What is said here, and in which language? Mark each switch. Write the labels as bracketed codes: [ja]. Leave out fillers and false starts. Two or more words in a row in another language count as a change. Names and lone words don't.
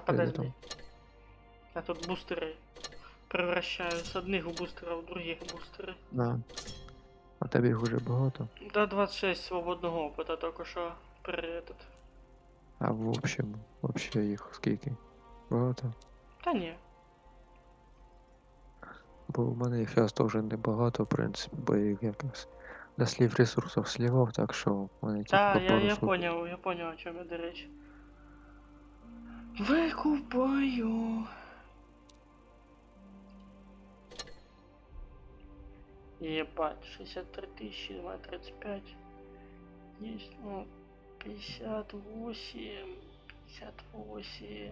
[ru] подожди. там? Я тут бустеры превращаю с одних бустеров в других бустеры. Да. [uk] А тебе їх уже багато. [ru] Да 26 свободного опыта только что этот. А в общем, вообще [uk] їх скільки? Багато? [ru] Да не. [uk] Бо в мене їх зараз теж небагато, в принципі, бо я їх якось на слів ресурсів слівав, так що в мене тільки [ru] Да, [uk] по пару [ru] я [uk] суток. [ru] понял, о чем это речь. Выкупаю. Ебать, 63 тысячи, 35. Есть, ну, 58, 58.